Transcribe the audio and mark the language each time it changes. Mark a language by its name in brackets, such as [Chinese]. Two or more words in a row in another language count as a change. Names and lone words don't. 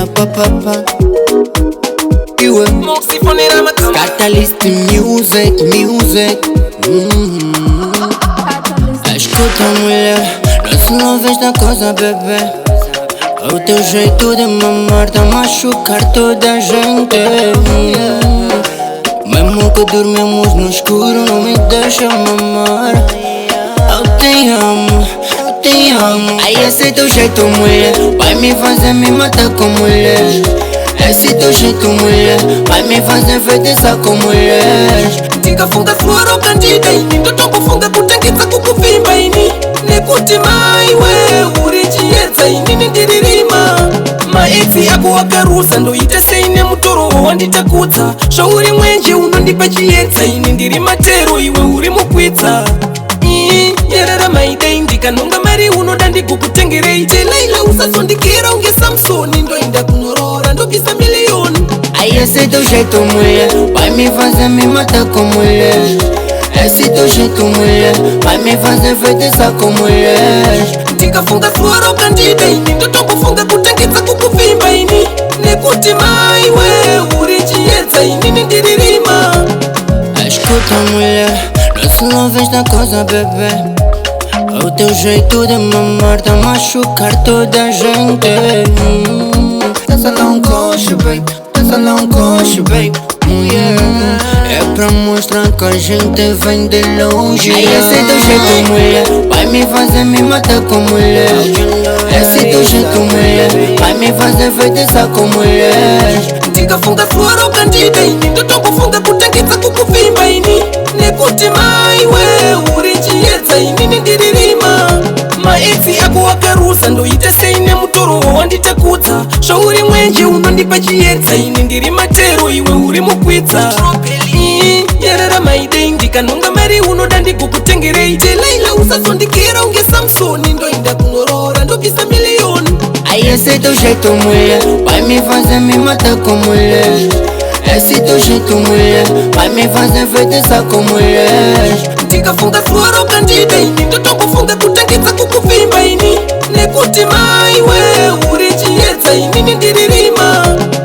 [Shona] papa. Iwe Catalyst music. [Portuguese] Escuta, mulher, não vês da coisa, bebê. O teu jeito de mamar tá machucar toda a gente. Mesmo que dormimos no escuro, não me deixa mamar. Eu te amo. Ai, esse teu jeito, mulher, vai me fazer me matar com mulher. Esse teu jeito, mulher, vai me fazer feitiçar com mulher. [Shona] Tikafunga flora ukandida ini ndoto kufunga kutengeza kukuvimba ini nekuti maiwe urichiyedza ini nindiririma maedzi ako akarusa ndoita seine mutoro wanditakudza zvauri mwenje unondipa chiyedza ini ndiri matero iwe uri mukwidza nyerera maidai ndikanonga mari unoda ndikukutengerei telaila usazondikira unge Samsoni ndoenda kunorora ndobvisa miliyoni. [Portuguese] Ai, esse teu jeito, mulher, vai me fazer me matar com mulher. Esse teu jeito, mulher, vai me fazer feitiçar com mulher. [Shona] Ndikafunga flora ukandida ini ndoto kufunga kutengeza kukuvimba ini nekuti maiwe urichiyedza ini nindiririma. [Portuguese] Escuta, mulher, não vês da coisa, bebê. O teu jeito de mamar tá machucar toda a gente. Dança lá um coxo, baby. É pra mostrar que a gente vem de longe. Ai, esse teu jeito, mulher, vai me fazer me matar com mulher. Esse teu jeito, mulher, vai me fazer feitiçar com mulher. [Shona] Ndikafunga flora ukandida ini ndoto kufunga kutengeza kukuvimba ini nekuti maiwe urichiyedza ini nindiririma maedzi ako akarusa ndoita seine mutoro wanditakudza zvauri mwenje unondipa chiyedza ini ndiri matero iwe uri mukwidza nyerera maidai ndikanonga mari unoda ndikukutengerei telaila usazondikira unge Samsoni ndoenda kunorora ndobvisa miliyoni. [Portuguese] Ai, esse teu jeito, mulher, vai me fazer me matar com mulher. Esse teu jeito, mulher, vai me fazer feitiçar com mulher. [Shona] Ndikafunga flora ukandida ini ndoto kufunga kutengeza kukuvimba ini nekuti maiwe urichiyedza ini nindiririma.